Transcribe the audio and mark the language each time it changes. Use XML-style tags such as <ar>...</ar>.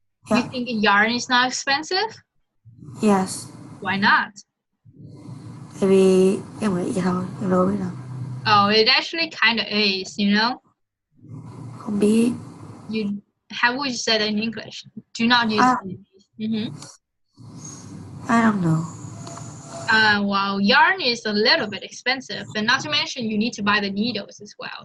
<en>You think yarn is not expensive? Yes. Why not?</en> <vi>Tại vì em nghĩ vậy thôi, em đâu biết đâu.</vi> <en>Oh, it actually kind of is, you know?</en> <vi>Không biết.</vi> <en>How would you say that in English? Do not use it. Mm-hmm. I don't know. Well, yarn is a little bit expensive, and not to mention you need to buy the needles as well.</en>